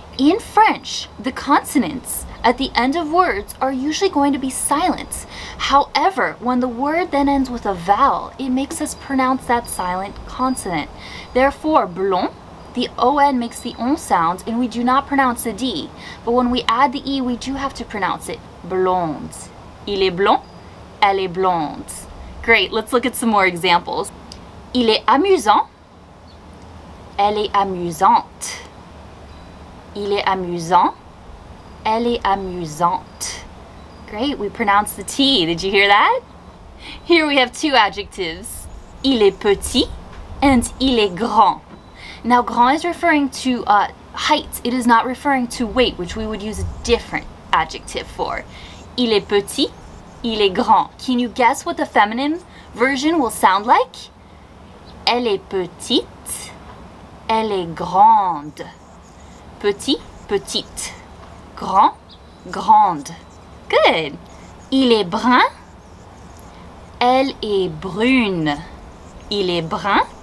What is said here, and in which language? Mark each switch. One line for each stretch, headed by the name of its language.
English: In French, the consonants at the end of words are usually going to be silent. However, when the word then ends with a vowel, it makes us pronounce that silent consonant. Therefore, blond, the ON makes the on sound and we do not pronounce the D. But when we add the E, we do have to pronounce it blonde.
French: Il est blond, elle est blonde.
English: Great, let's look at some more examples.
French: Il est amusant, elle est amusante. Il est amusant, elle est amusante.
English: Great, we pronounced the T. Did you hear that? Here we have two adjectives.
French: Il est petit
English: and
French: il est grand.
English: Now, grand is referring to height. It is not referring to weight, which we would use a different adjective for.
French: Il est petit, il est grand.
English: Can you guess what the feminine version will sound like?
French: Elle est petite, elle est grande. Petit, petite. Grand, grande.
English: Good.
French: Il est brun. Elle est brune. Il est brun.